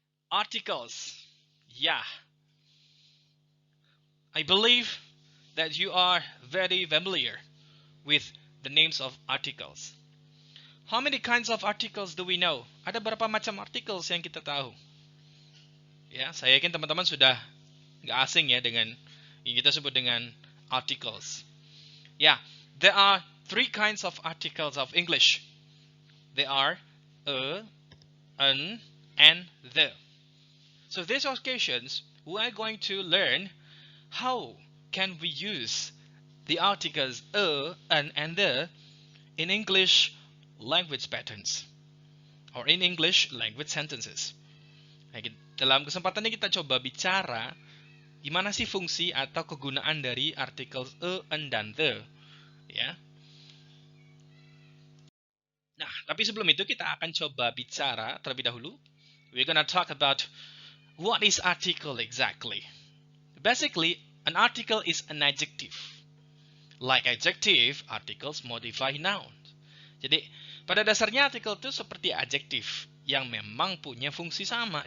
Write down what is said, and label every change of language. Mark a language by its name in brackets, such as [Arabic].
[English] Articles. Yeah. I believe that you are very familiar with the names of articles. How many kinds of articles do we know? [Indonesian] Ada berapa macam articles yang kita tahu? Ya, saya yakin teman-teman sudah nggak asing ya dengan yang kita sebut dengan articles. [English] There are three kinds of articles of English. They are a, an, and the. So these occasions we are going to learn how can we use the articles a, an, and the in English language patterns or in English language sentences. [Indonesian] Dalam kesempatan ini kita coba bicara gimana sih fungsi atau kegunaan dari articles a, an, dan the. Nah, tapi sebelum itu kita akan coba bicara terlebih dahulu. [English] We're gonna talk about what is article exactly. Basically, an article is an adjective. Like adjective, articles modify nouns. [Indonesian] Jadi, pada dasarnya artikel itu seperti adjektif yang memang punya fungsi sama.